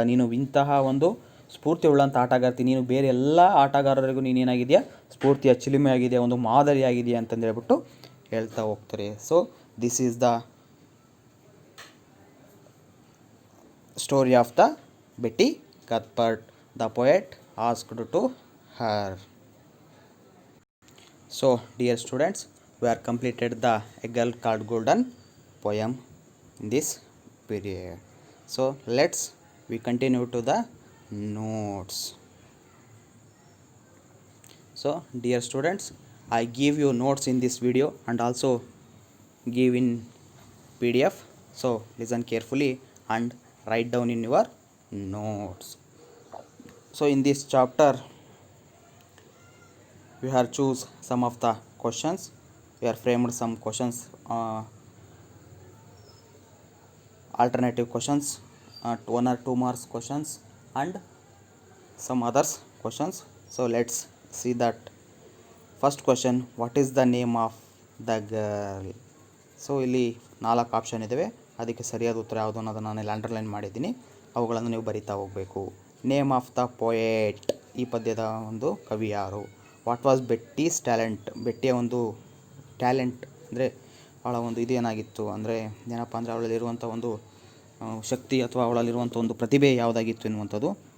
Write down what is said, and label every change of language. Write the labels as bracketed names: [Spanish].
[Kannada] ನೀನು ಇಂತಹ ಒಂದು ಸ್ಫೂರ್ತಿ ಉಳ್ಳಂಥ ಆಟಗಾರ್ತಿ. ನೀನು ಬೇರೆ ಎಲ್ಲ ಆಟಗಾರರಿಗೂ ನೀನೇನಾಗಿದೆಯಾ, ಸ್ಫೂರ್ತಿಯ ಚಿಲುಮೆ ಆಗಿದೆಯಾ, ಒಂದು ಮಾದರಿಯಾಗಿದೆಯಾ ಅಂತಂದೇಳ್ಬಿಟ್ಟು ಹೇಳ್ತಾ ಹೋಗ್ತಾರೆ. [English] So this is the story of the Betty Cuthbert. The poet asked to her. So dear students, we are completed the A Girl Called Golden poem in this period. So we continue to the notes. So dear students, I give you notes in this video and also give in PDF. So listen carefully and write down in your notes. So in this chapter we have choose some of the questions. We are framed some questions, alternative questions, 1 or 2 marks questions and some others questions. So let's see that. First question, what is the name of the girl? [Kannada] So ಇಲ್ಲಿ 4 option ಇದ್ದಾವೆ. ಅದಕ್ಕೆ ಸರಿಯಾದ ಉತ್ತರ ಯಾವುದು ಅನ್ನೋದನ್ನು ನಾನು ಇಲ್ಲಿ underline ಮಾಡಿದ್ದೀನಿ. ಅವುಗಳನ್ನು ನೀವು ಬರಿತಾ ಹೋಗಬೇಕು. [English] name of the poet, [Kannada] ಈ ಪದ್ಯದ ಒಂದು ಕವಿ ಯಾರು? [English] what was Betty's talent, [Kannada] ಬೆಟ್ಟಿಯ ಒಂದು ಟ್ಯಾಲೆಂಟ್ ಅಂದರೆ ಅವಳ ಒಂದು ಇದೇನಾಗಿತ್ತು ಅಂದರೆ ಏನಪ್ಪ ಅಂದರೆ ಅವಳಲ್ಲಿರುವಂಥ ಒಂದು ಶಕ್ತಿ ಅಥವಾ ಅವಳಲ್ಲಿರುವಂಥ ಒಂದು ಪ್ರತಿಭೆ ಯಾವುದಾಗಿತ್ತು ಎನ್ನುವಂಥದ್ದು.